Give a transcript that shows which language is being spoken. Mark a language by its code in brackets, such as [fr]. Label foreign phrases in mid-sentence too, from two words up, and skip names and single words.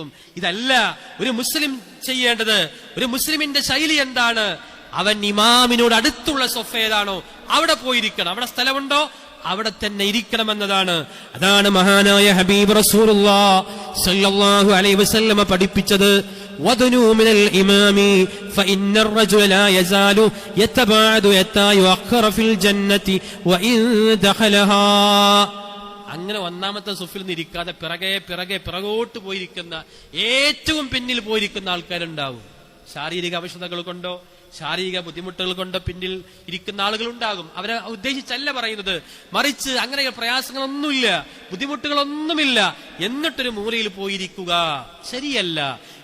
[ml] ഇതല്ല ഒരു മുസ്ലിം ചെയ്യേണ്ടത്. ഒരു മുസ്ലിമിന്റെ ശൈലി എന്താണ്? അവൻ ഇമാമിനോട് അടുത്തുള്ള സൊഫ ഏതാണോ അവിടെ പോയിരിക്കണം. അവിടെ സ്ഥലമുണ്ടോ അവിടെ തന്നെ ഇരിക്കണമെന്നതാണ്. അതാണ് മഹാനായ [ar] حبيب رسول الله صلى الله عليه وسلم [ml] പഠിപ്പിച്ചത്. [ar] وَدْنُوا مِنَ الْإِمَامِ فَإِنَّ الرَّجُلَ لَا يَزَالُ يَتَبَاعَدُ حَتَّى يُؤَخَّرَ فِي الْجَنَّةِ وَإِنْ دَخَلَهَا. [ml] അങ്ങനെ ഒന്നാമത്തെ സുഫിൽ നിന്ന് ഇരിക്കാതെ പിറകോട്ട് പോയിരിക്കുന്ന, ഏറ്റവും പിന്നിൽ പോയിരിക്കുന്ന ആൾക്കാരുണ്ടാവും. ശാരീരിക അവശതകൾ കൊണ്ടോ ശാരീരിക ബുദ്ധിമുട്ടുകൾ കൊണ്ടോ പിന്നിൽ ഇരിക്കുന്ന ആളുകൾ ഉണ്ടാകും. അവരെ ഉദ്ദേശിച്ചല്ല പറയുന്നത്, മറിച്ച് അങ്ങനെ പ്രയാസങ്ങളൊന്നുമില്ല, ബുദ്ധിമുട്ടുകളൊന്നുമില്ല, എന്നിട്ടൊരു മൂലയിൽ പോയിരിക്കുക ശരിയല്ല.